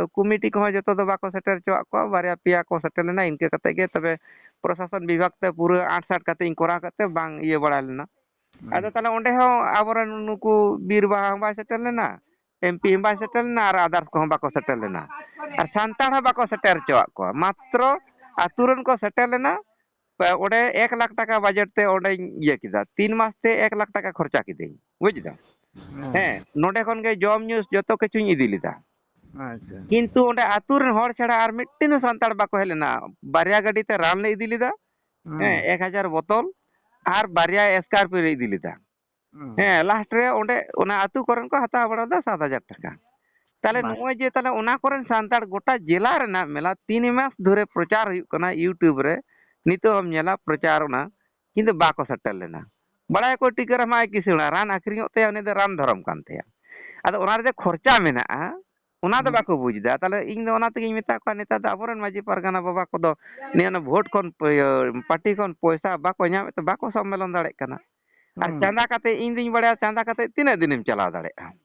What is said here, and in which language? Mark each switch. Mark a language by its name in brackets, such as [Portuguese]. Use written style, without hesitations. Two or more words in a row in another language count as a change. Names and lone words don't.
[Santali] ᱠᱚᱢᱤᱴᱤ ᱠᱚᱦᱚᱸ ᱡᱚᱛᱚ ᱫᱚ ᱵᱟᱠᱚ ᱥᱮᱴᱮᱨ ᱦᱚᱪᱚᱣᱟᱜ ᱠᱚᱣᱟ ᱵᱟᱨᱭᱟ ᱯᱮᱭᱟ ᱠᱚ ᱥᱮᱴᱮᱨ ᱞᱮᱱᱟ ᱤᱱᱠᱟᱹ ᱠᱟᱛᱮ ᱜᱮ ᱛᱚᱵᱮ ᱯᱨᱚᱥᱟᱥᱚᱱ ᱵᱤᱵᱷᱟᱜᱽ ᱛᱮ ᱯᱩᱨᱟᱹ ᱟᱸᱴᱼᱥᱟᱴ ᱠᱟᱛᱮ ᱤᱧ ᱠᱚᱨᱟᱣ ᱠᱟᱛᱮ ᱵᱟᱝ ᱤᱭᱟᱹ ᱵᱟᱲᱟ ᱞᱮᱱᱟ ᱟᱫᱚ ᱛᱟᱦᱞᱮ ᱚᱸᱰᱮ ᱦᱚᱸ ᱟᱵᱚᱨᱮᱱ ᱱᱩᱠᱩ ᱵᱤᱨ ᱵᱟᱦᱟ ᱦᱚᱸ ᱵᱟᱭ ᱥᱮᱴᱮᱨ ᱞᱮᱱᱟ ᱮᱢᱯᱤ ᱦᱚᱸ ᱵᱟᱭ ᱥᱮᱴᱮᱨ ᱞᱮᱱᱟ ᱟᱨ ᱟᱫᱟᱨᱥ ᱠᱚᱦᱚᱸ ᱵᱟᱠᱚ ᱥᱮᱴᱮᱨ ᱞᱮᱱᱟ ᱟᱨ ᱥᱟᱱᱛᱟᱲ ᱦᱚᱸ ᱵᱟᱠᱚ ᱥᱮᱴᱮᱨ ᱦᱚᱪᱚᱣᱟᱜ ᱠᱚᱣᱟ ᱢᱟᱛᱨᱚ ᱟᱛᱳ ᱨᱮᱱ ᱠᱚ ᱥᱮᱴᱮᱨ ᱞᱮᱱᱟ ᱚᱸᱰᱮ 1 ᱞᱟᱠᱷ ᱴᱟᱠᱟ ᱵᱟᱡᱮᱴ তে ᱚᱸᱰᱮᱧ ᱤᱭᱟᱹ ᱠᱮᱫᱟ 3 ᱢᱟᱥ ᱛᱮ 1 ᱞᱟᱠᱷ ᱴᱟᱠᱟ ᱠᱷᱚᱨᱪᱟ ᱠᱤᱫᱟᱹᱧ ᱵᱩᱡᱽ ᱫᱟᱢ ᱦᱮᱸ ᱱᱚᱰᱮ ᱠᱷᱚᱱ ᱜᱮ ᱡᱚᱢ ᱧᱩ ᱡᱚᱛᱚ ᱠᱤᱪᱷᱩᱧ ᱤᱫᱤ ᱞᱮᱫᱟ ᱟᱪᱪᱷᱟ ᱠᱤᱱᱛᱩ ᱚᱸᱰᱮ ᱟᱛᱳ ᱨᱮᱱ ᱦᱚᱲ ᱪᱷᱟᱲᱟ ᱟᱨ ᱢᱤᱫᱴᱮᱱ ᱦᱚᱸ ᱥᱟᱱᱛᱟᱲ ᱵᱟᱠᱚ ᱦᱮᱡ ᱞᱮᱱᱟ ᱵᱟᱨᱭᱟ ᱜᱟᱹᱰᱤ ᱛᱮ ᱨᱟᱱ ᱞᱮ ᱤᱫᱤ ᱞᱮᱫᱟ ᱦᱮᱸ 1000 ᱵᱳᱛᱚᱞ ᱟᱨ ᱵᱟᱨᱭᱟ ᱥᱠᱚᱨᱯᱤᱭᱳ ᱞᱮ ᱤᱫᱤ ᱞᱮᱫᱟ ᱦᱮᱸ ᱞᱟᱥᱴ ᱨᱮ ᱚᱸᱰᱮ ᱚᱱᱟ ᱟᱛᱳ ᱠᱚᱨᱮᱱ ᱠᱚ ᱦᱟᱛᱟᱣ ᱵᱟᱲᱟ ᱞᱮᱫᱟ 7,000 টাকা তাহলে ᱱᱚᱜᱼᱚᱭ ᱡᱮ ᱛᱟᱦᱞᱮ ᱚᱱᱟ ᱠᱚᱨᱮᱱ ᱥᱟᱱᱛᱟᱲ ᱜᱚᱴᱟ ᱡᱮᱞᱟ ᱨᱮᱱᱟᱜ ᱢᱮᱞᱟ [Bangla] 3 মাস ধরে প্রচার [Santali] ᱦᱩᱭᱩᱜ ᱠᱟᱱᱟ ᱤᱭᱩᱴᱩᱵᱽ ᱨᱮ ᱱᱤᱛᱚᱜ ᱮᱢ ᱧᱮᱞᱟ ᱯᱨᱚᱪᱟᱨ ᱚᱱᱟ ᱠᱤᱱᱛᱩ ᱵᱟᱠᱚ ᱥᱮᱴᱮᱨ ᱞᱮᱱᱟ ᱵᱟᱲᱟᱭᱟᱠᱚ ᱴᱤᱠᱟᱹ ᱨᱟᱢᱟᱭ ᱠᱤᱥᱩᱬᱟ ᱨᱟᱱ ᱟᱠᱷᱨᱤᱧᱚᱜ ᱛᱟᱭᱟ ᱩᱱᱤ ᱫᱚ ᱨᱟᱱ ᱫᱷᱚᱨᱚᱢ ᱠᱟᱱ ᱛᱟᱭᱟ ᱟᱫᱚ ᱚᱱᱟ ᱨᱮ ᱠᱷᱚᱨᱪᱟ ᱢᱮᱱᱟᱜᱼᱟ ᱚᱱᱟ ᱫᱚ ᱵᱟᱠᱚ ᱵᱩᱡᱽ ᱮᱫᱟ ᱛᱟᱦᱞᱮ ᱤᱧ ᱫᱚ ᱚᱱᱟ ᱛᱮᱜᱤᱧ ᱢᱮᱛᱟ ᱠᱚᱣᱟ ᱱᱮᱛᱟᱨ ᱫᱚ ᱟᱵᱚᱨᱮᱱ ᱢᱟᱺᱡᱷᱤ ᱯᱟᱨᱜᱟᱱᱟ ᱵᱟᱵᱟ ᱠᱚᱫᱚ ᱱᱤᱭᱟᱹ ᱵᱷᱳᱴ ᱠᱷᱚᱱ ᱯᱟর্টি ᱠᱷᱚᱱ ᱯᱚᱭᱥᱟ ᱵᱟᱠᱚ ᱧᱟᱢᱮᱫ ᱛᱮ ᱵᱟᱠᱚ ᱥᱚᱢᱢᱮᱞᱚᱱ ᱫᱟᱲᱮᱭᱟᱜ ᱠᱟᱱᱟ ᱟᱨ ᱪᱟᱸᱫᱟ ᱠᱟᱛᱮ ᱤᱧ ᱫᱩᱧ ᱵᱟᱲᱟᱭᱟ ᱪᱟᱸᱫᱟ ᱠᱟᱛᱮ ᱛᱤᱱᱟᱹᱜ ᱫᱤᱱᱮᱢ ᱪᱟᱞᱟᱣ ᱫᱟᱲᱮᱭᱟᱜᱼᱟ